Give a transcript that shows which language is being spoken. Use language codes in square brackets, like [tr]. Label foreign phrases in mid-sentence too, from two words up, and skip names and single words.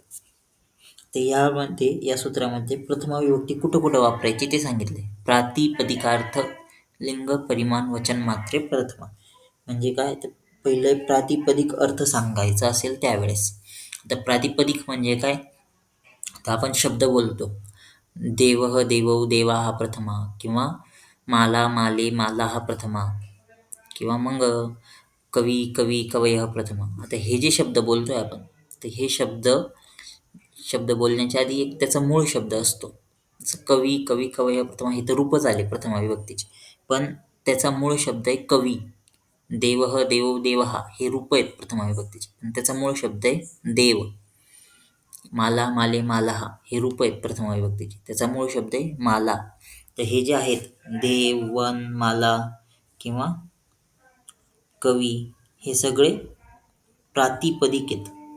[mr] तर यामध्ये या सूत्रामध्ये प्रथमा विभक्ती कुठं कुठं वापरायची ते सांगितले. [sa] प्रातिपदिकार्थ लिंग परिमाण वचन मात्रे प्रथमा. [mr] म्हणजे काय, तर पहिले प्रातिपदिक अर्थ सांगायचा असेल त्यावेळेस. आता प्रातिपदिक म्हणजे काय, तर आपण शब्द बोलतो. [sa] देवः देवौ देवाः प्रथमा, किंवा माला माले मालाः प्रथमा, किंवा मग कवी कवी कवयः प्रथमा. [mr] आता हे जे शब्द बोलतोय आपण, तर हे शब्द बोलण्याच्या आधी एक त्याचा मूळ शब्द असतो. [sa] जसं कवी कवी कवयः प्रथमा, [mr] हे तर रूपच आले प्रथमा विभक्तीचे, पण त्याचा मूळ शब्द आहे कवी. [sa] देवः देवौ देवः [mr] हे रूप आहेत प्रथमा विभक्तीचे, पण त्याचा मूळ शब्द आहे देव. [sa] माला माले मालाः [mr] हे रूप आहेत प्रथमा विभक्तीचे, त्याचा मूळ शब्द आहे माला. तर हे जे आहेत देव, वन, माला किंवा कवी, हे सगळे प्रातिपदिक आहेत.